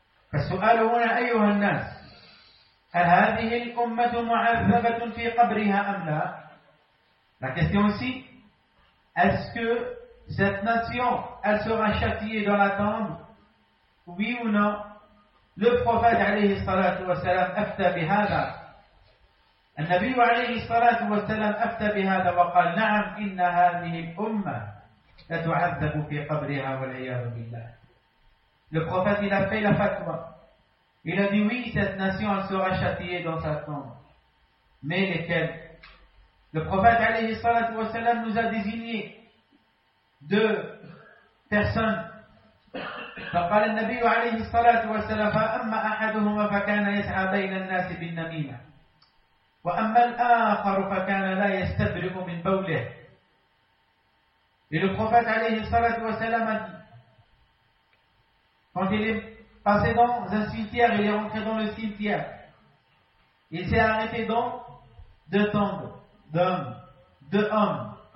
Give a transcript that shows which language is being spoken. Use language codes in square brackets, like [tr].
[ar] Fas'aluna ayyuha an-nas. هل هذه الأمة معذبة في قبرها أم لا؟ [fr] La question aussi, est-ce que cette nation, elle sera châtiée dans la tombe? Oui ou non? Le prophète [ar] عليه الصلاة والسلام أفتى بهذا. النبي عليه الصلاة والسلام أفتى بهذا وقال نعم إن هذه الأمة لتعذب في قبرها والعياذ بالله. [fr] Le prophète il a fait la fatwa. Il a dit oui, cette nation elle sera châtiée dans sa tombe. Mais lesquelles? Le prophète alayhi salatu wa salam nous a désigné deux personnes. [ar] فقال النبي عليه الصلاة والسلام فأما أحدهما فكان يسعى بين الناس بالنميمة وأما الآخر فكان لا يستبرئ من بوله. [fr] Et le prophète alayhi salatu wa salam a dit quand il est passé dans un cimetière, il est rentré dans le cimetière. Il s'est arrêté dans deux tombes, deux hommes.